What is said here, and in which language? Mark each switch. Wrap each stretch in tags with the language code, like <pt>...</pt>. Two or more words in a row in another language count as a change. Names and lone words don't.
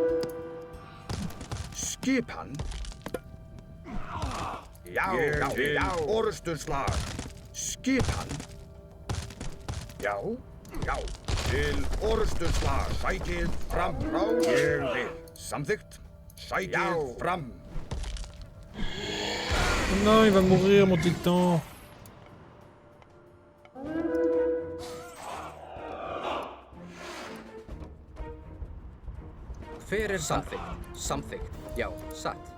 <is>Skipan. Já. Já. Já. Orustu slag. Skipan. Já. Já. Til orustu slag. Sækið fram. Ég vil. Samþykkt. Sækið fram.</is> <fr>Non, il va mourir mon titan.</fr> <is>Hver er samþykkt? Samþykkt. Já, satt.</is>